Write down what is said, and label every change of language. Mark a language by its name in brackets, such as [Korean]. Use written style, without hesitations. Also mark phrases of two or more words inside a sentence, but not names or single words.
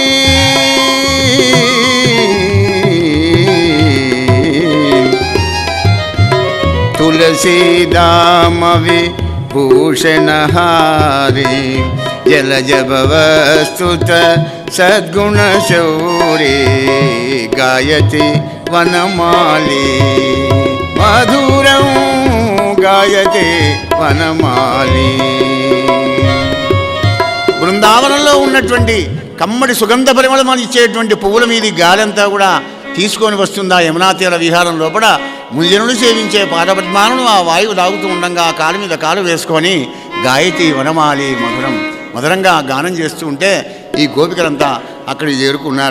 [Sanskrit] तुलसीदामवि भूषणहारी जलजभवस्तुत सद्गुणशौरी गायति वनमाली मधुरं गायति वनमाली [Telugu] బృందావనంలో ఉన్నటువంటి కమ్మడి సుగంధ పరిమళం ఇచ్చేటువంటి పువ్వుల మీది గాలంతా కూడా తీసుకొని వస్తుందా యమునా తీర విహారం లోపల మునిజనులు సేవించే పాదపద్మాలను ఆ వాయువు లాగుతూ ఉండగా ఆ కాలు మీద కాలు వేసుకొని [Sanskrit] गायति वनमाली मधुरं [Telugu] మధురంగా గానం చేస్తూ ఉంటే ఈ గోపికలంతా అక్కడికి చేరుకున్నారు.